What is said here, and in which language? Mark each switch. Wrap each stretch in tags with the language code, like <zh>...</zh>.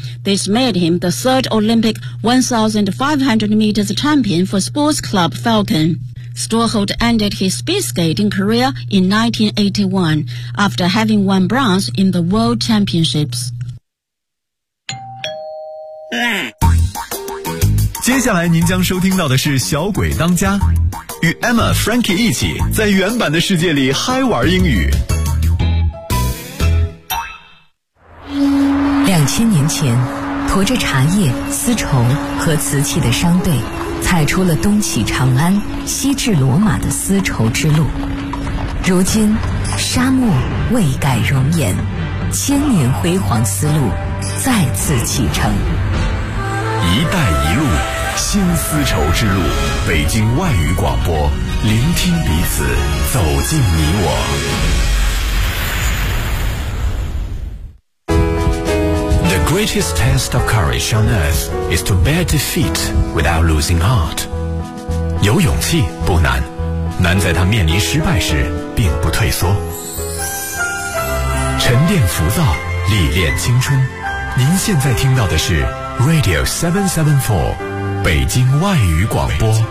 <en>This made him the third Olympic 1,500 meters champion for sports club Falken. Stråholt ended his speed skating career in 1981 after having won bronze in the World Championships.</en> <zh>接下来您将收听到的是小鬼当家，与 Emma Frankie 一起在原版的世界里嗨玩英语。 2000年前，驮着茶叶、丝绸和瓷器的商队，踩出了东起长安、西至罗马的丝绸之路。如今，沙漠未改容颜，千年辉煌丝路再次启程。一带一路，新丝绸之路，北京外语广播，聆听彼此，走进你我。</zh> <en>The greatest test of courage on earth is to bear defeat without losing heart.</en> <zh>有勇气不难，难在他面临失败时并不退缩。沉淀浮躁，历练青春。您现在听到的是Radio 774，北京外语广播。</zh>